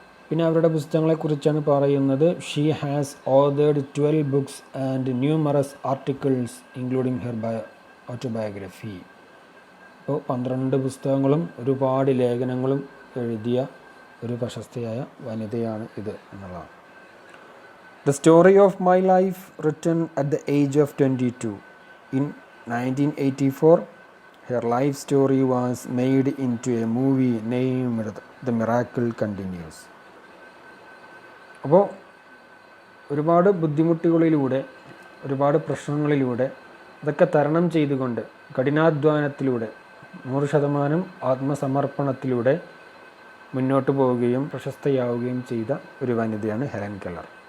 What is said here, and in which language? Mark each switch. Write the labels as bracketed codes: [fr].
[ml] പിന്നെ അവരുടെ പുസ്തകങ്ങളെക്കുറിച്ചാണ് പറയുന്നത്. [en] She has authored 12 books and numerous articles including her autobiography. [ml] അപ്പോൾ 12 പുസ്തകങ്ങളും ഒരുപാട് ലേഖനങ്ങളും എഴുതിയ ഒരു പ്രശസ്തയായ വനിതയാണ് ഇത് എന്നുള്ളതാണ്. [en] The story of my life, written at the age of 22. In 1984, her life story was made into a movie named The Miracle Continues. [ml] അപ്പോൾ ഒരുപാട് ബുദ്ധിമുട്ടുകളിലൂടെ, ഒരുപാട് പ്രശ്നങ്ങളിലൂടെ ഇതൊക്കെ തരണം ചെയ്തുകൊണ്ട് കഠിനാധ്വാനത്തിലൂടെ 100% ആത്മസമർപ്പണത്തിലൂടെ മുന്നോട്ട് പോവുകയും പ്രശസ്തയാവുകയും ചെയ്ത ഒരു വനിതയാണ് ഹെലൻ കെല്ലർ.